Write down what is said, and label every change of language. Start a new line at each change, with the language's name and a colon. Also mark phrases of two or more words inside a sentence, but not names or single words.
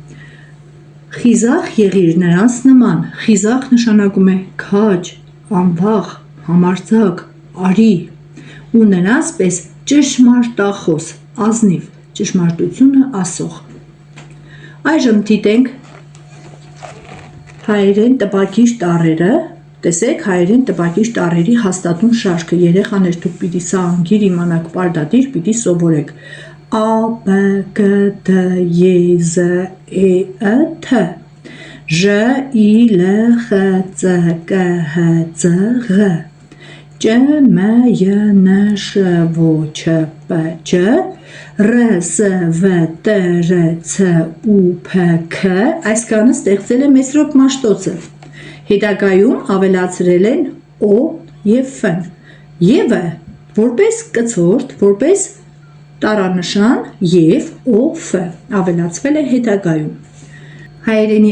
Armenian: Խիզախ եղիր նրանց նման։ Խիզախ նշանակում է քաջ, անվախ, համարձակ, արի ու նրանց պես ճշմարտախոս, ազնիվ, ճշմարտությունը ասող։ Այժմ դիտենք հայերեն տպագիր տառերը։ Տեսեք հայերեն տպագիր տառերի հաստատուն շարքը։ Երեխաներ, դուք պիտի սա անգիր իմանաք, պարտադիր պիտի սովորեք։ A, B, G, D, Y, Z, E, T, Ž, I, L, X, C, K, H, C, G, Չ, M, J, N, Š, V, Č, P, Č, R, S, V, T, R, C, U, P, K, այսքանը ստեղծել է Մեսրոպ Մաշտոցը։ Հետագայում ավելացրել են O և F։ Եվը որպես կցորդ, որպես տառանշան և O, F ավելացվել է հետագայում։ Հայերենի